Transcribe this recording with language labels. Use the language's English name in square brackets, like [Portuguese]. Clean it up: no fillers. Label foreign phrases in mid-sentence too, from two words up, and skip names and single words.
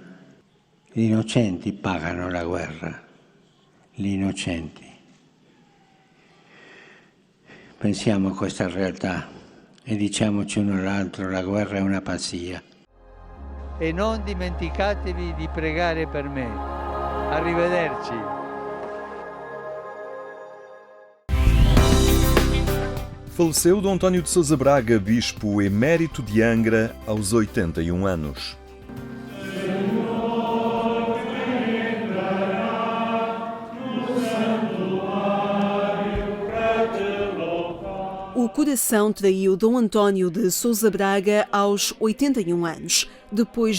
[Italian] Gli innocenti pagano la guerra, gli innocenti. Pensiamo a questa realtà e diciamoci uno all'altro, la guerra è una pazzia. E non dimenticatevi di pregare per me. Arrivederci. [Portuguese] Faleceu Dom António de Sousa Braga, bispo emérito de Angra, aos 81 anos. O coração traiu Dom António de Sousa Braga aos 81 anos, depois